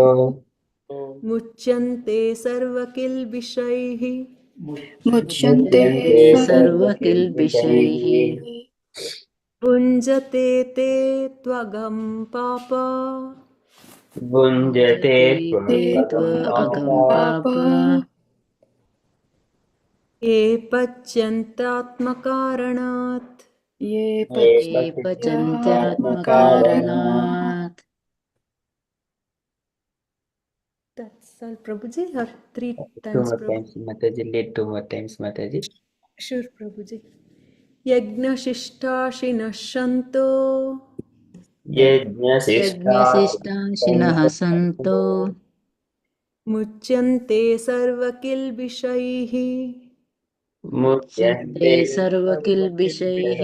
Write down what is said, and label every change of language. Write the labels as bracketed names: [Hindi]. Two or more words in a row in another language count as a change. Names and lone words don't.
[Sanskrit] मुच्यन्ते सर्वकिल्बिषैः muchyante सर्वकिल्बिषैः भुञ्जते ते त्वगं पाप Bhunjate ते त्वगं पाप ये पचन्त्यात्मकारणात्. ye ये pachyatmakaranat. पचन्त्यात्मकारणात्. [English] That's all, Prabhuji, or three Two times, more Prabhuji? times, Mataji. Lead two more times, Mataji. Sure, Prabhuji. [Sanskrit] यज्ञशिष्टाशिनः सन्तो यज्ञशिष्टाशिनः सन्तो मुच्यन्ते सर्वकिल्बिषैः मुच्यन्ते सर्वकिल्बिषैः